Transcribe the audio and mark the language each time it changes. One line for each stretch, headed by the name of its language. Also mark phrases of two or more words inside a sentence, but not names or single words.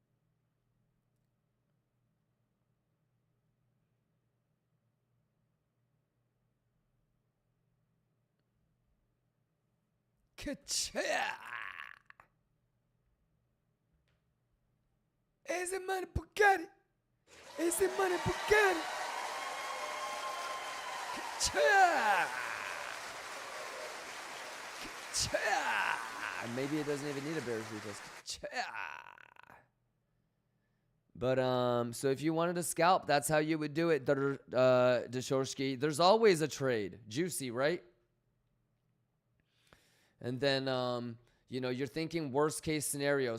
English: Ka-cha! Ese money Bugatti. Ese money Bugatti. Ka-cha! Ka-cha! Maybe it doesn't even need a bearish retest. Ka-cha! But so if you wanted to scalp, that's how you would do it, Deshorski. There's always a trade. Juicy, right? And then, you know, you're thinking worst case scenario.